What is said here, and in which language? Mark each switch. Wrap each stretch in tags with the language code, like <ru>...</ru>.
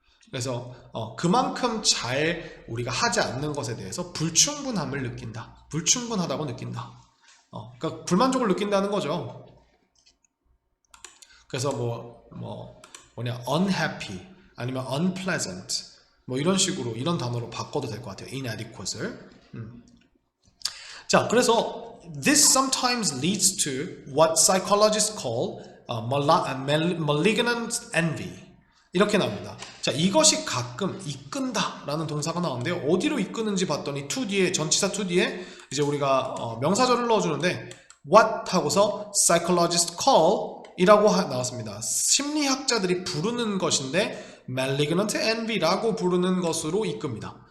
<ko>그래서 그만큼 잘 우리가 하지 않는 것에 대해서 불충분함을 느낀다. 불충분하다고 느낀다. 그러니까 불만족을 느낀다는 거죠. 그래서 unhappy 아니면 unpleasant 이런 식으로 이런 단어로 바꿔도 될 것 같아요. inadequate을. 자, 그래서</ko> <en>this sometimes leads to what psychologists call malignant envy.</en> <ko>이렇게 나옵니다. 자, 이것이 가끔 이끈다 라는 동사가 나오는데요. 어디로 이끄는지 봤더니 to 뒤에, 전치사 to 뒤에 이제 우리가 명사절을 넣어주는데 what 하고서</ko> <en>psychologist call</en> <ko>이라고 나왔습니다. 심리학자들이 부르는 것인데 malignant envy라고 부르는 것으로 이끕니다.</ko>